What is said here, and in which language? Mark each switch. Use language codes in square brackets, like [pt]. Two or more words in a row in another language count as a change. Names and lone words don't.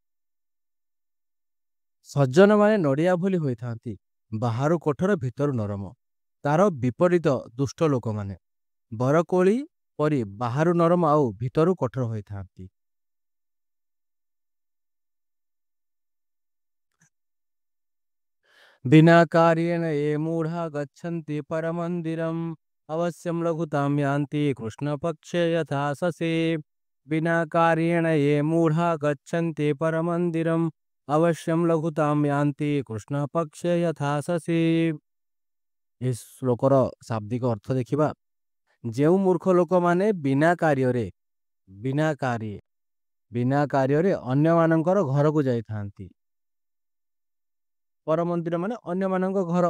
[or] ସଜ୍ଜନ ମାନେ ନଡ଼ିଆ ଭଳି ହୋଇଥାନ୍ତି ବାହାରୁ କଠୋର ଭିତରୁ ନରମ। ତାର ବିପରୀତ ଦୁଷ୍ଟ ଲୋକମାନେ ବରକୋଳି ପରି ବାହାରୁ ନରମ ଆଉ ଭିତରୁ କଠୋର ହୋଇଥାନ୍ତି। [sa] ବିନା कार्येण ये मूढ़ा गच्छन्ति परमंदिरम अवश्यम लघुताम यान्ति कृष्ण पक्षे यथा ससे। बिना कार्येण ये मूढ़ा गच्छन्ति परमंदिरम अवश्यम लघुताम यान्ति कृष्ण पक्षे यथा ससे। [or] ଏ ଶ୍ଲୋକର ଶାବ୍ଦିକ ଅର୍ଥ ଦେଖିବା। ଯେଉଁ ମୂର୍ଖ ଲୋକମାନେ ବିନା କାର୍ଯ୍ୟରେ ଅନ୍ୟମାନଙ୍କର ଘରକୁ ଯାଇଥାନ୍ତି। ପରମନ୍ଦିର ମାନେ ଅନ୍ୟମାନଙ୍କ ଘର।